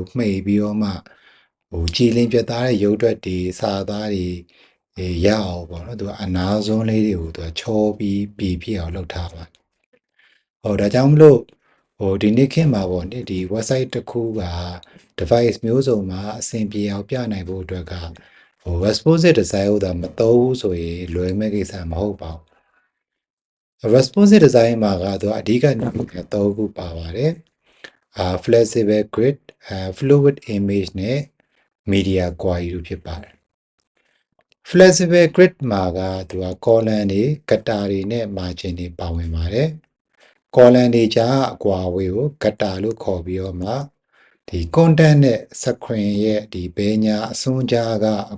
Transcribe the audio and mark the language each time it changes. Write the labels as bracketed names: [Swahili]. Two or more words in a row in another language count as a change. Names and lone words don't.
[Burmese] မှိတ်ပြီးတော့မှကြည်လင်ပြတ်သားတဲ့ရုပ်တွက်တွေစာသားတွေရအောင်ပေါ့နော်သူကအနာဆုံးလေးတွေကိုသူကချောပြီးပြည်ပြအောင်လုပ်ထားပါဒါကြောင့်မလို့ဒီနေ့ခေတ်မှာပေါ့ဒီ website တစ်ခုက device မျိုးစုံမှာအဆင်ပြေအောင်ပြနိုင်ဖို့အတွက်က [English] responsive design [Burmese] ကိုသာမသုံးဘူးဆိုရင်လွယ်မဲ့ကိစ္စမဟုတ်ပါဘူး [English] responsive design [Burmese] မှာကသူအဓိက3ခုပါပါတယ် [English] flexible grid fluid image [Burmese] နဲ့ [English] media query [Burmese] တို့ဖြစ်ပါတယ် [English] flexible grid [Burmese] မှာကသူက column တွေ gutter တွေနဲ့ margin တွေပါဝင်ပါတယ်column တွေ ကြားအကွာအဝေးကို gutter လို့ခေါ်ပြီးတော့မှဒီ content နဲ့ screen ရဲ့ဒီဘဲညာအစွန်းကြားကအ